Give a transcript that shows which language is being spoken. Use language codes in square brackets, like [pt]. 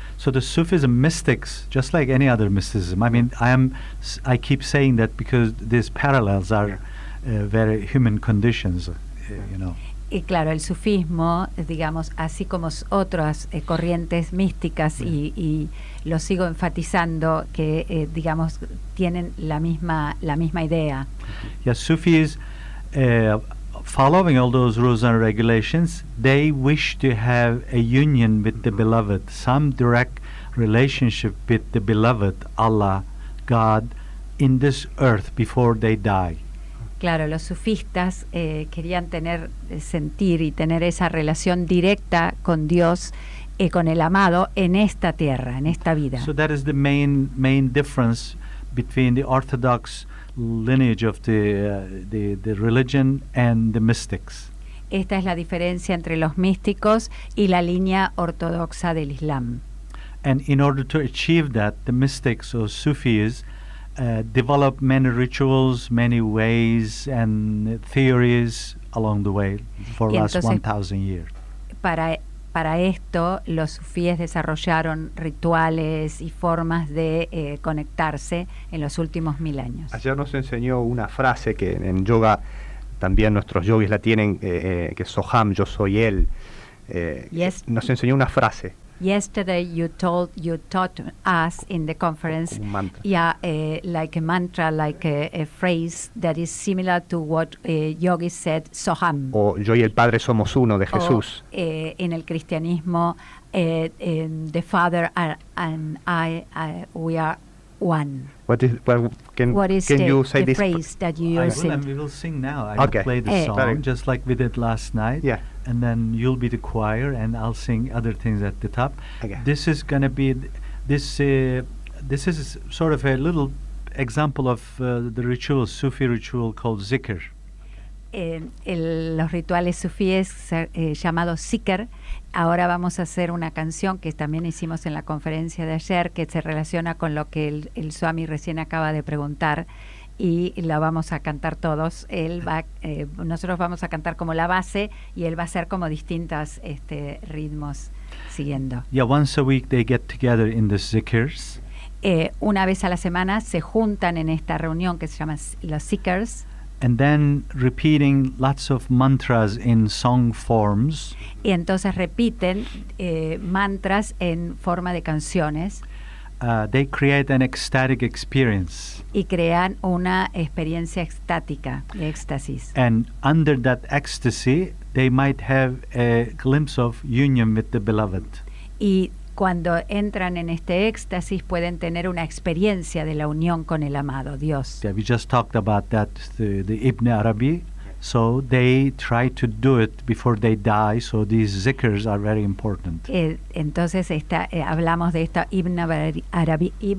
[en] So the Sufis and mystics, just like any other mysticism, I mean, I keep saying that because these parallels are very human conditions, [es] Y claro, el sufismo, digamos, así como otras corrientes místicas, y lo sigo enfatizando, que digamos tienen la misma idea. [en] Yes, Sufis, following all those rules and regulations, they wish to have a union with the beloved, some direct relationship with the beloved, Allah, God, in this earth before they die. [es] Claro, los sufistas querían sentir y tener esa relación directa con Dios, con el amado, en esta tierra, en esta vida. [en] So that is the main difference between the Orthodox lineage of the religion and the mystics. [es] Esta es la diferencia entre los místicos y la línea ortodoxa del Islam. [en] And in order to achieve that, the mystics or Sufis develop many rituals, many ways and theories along the way for the last 1,000 years. [es] Para esto, los sufíes desarrollaron rituales y formas de conectarse en los últimos 1000 años. Ayer nos enseñó una frase que en yoga también nuestros yogis la tienen, que es Soham, yo soy él. Nos enseñó una frase. [en] Yesterday you taught us in the conference, like a mantra, like a phrase that is similar to what yogis said, Soham. [es] O yo y el Padre somos uno, de Jesús. En el cristianismo, [en] the Father and I, we are one. What is you say the phrase that you are saying? We will sing now. I will play the song just like we did last night. Yeah. And then you'll be the choir, and I'll sing other things at the top. Okay. This is going to be this is sort of a little example of the ritual, Sufi ritual called zikr. [es] Los rituales sufíes llamados zikr. Ahora vamos a hacer una canción que también hicimos en la conferencia de ayer, que se relaciona con lo que el Swami recién acaba de preguntar, y la vamos a cantar todos. Nosotros vamos a cantar como la base y él va a hacer como distintos ritmos siguiendo. [en] Yeah, once a week they get together in the zikrs. [es] Una vez a la semana se juntan en esta reunión que se llama los zikrs. [en] And then repeating lots of mantras in song forms. [es] Y entonces repiten mantras en forma de canciones. [en] They create an ecstatic experience. [es] Y crean una experiencia extática, de éxtasis. [en] And under that ecstasy, they might have a glimpse of union with the beloved. [es] Y cuando entran en este éxtasis pueden tener una experiencia de la unión con el amado, Dios. [en] Yeah, we just talked about that, the Ibn Arabi. So they try to do it before they die. So these zikrs are very important. [es] Entonces hablamos de esta Ibn Arabi.